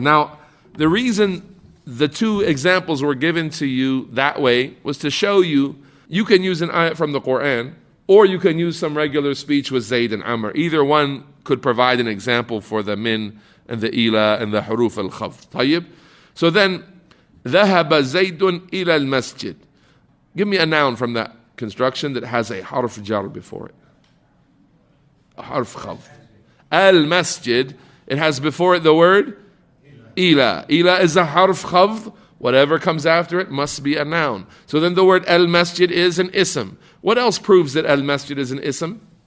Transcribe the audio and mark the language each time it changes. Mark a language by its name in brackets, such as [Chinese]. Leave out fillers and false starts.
[English] Now, the reason the two examples were given to you that way was to show you can use an ayat from the Quran, or you can use some regular speech with Zayd and Amr. Either one could provide an example for the min and the ila and the huruf al-khafd. [Arabic] طيب? [English] So then, [Arabic] ذهب زيد إلى المسجد. [English] Give me a noun from that construction that has a harf jar before it. A harf khafd. Al-Masjid, it has before it the word ila. Ila is a harf khafd. Whatever comes after it must be a noun. So then the word al-Masjid is an ism. What else proves that al-Masjid is an ism?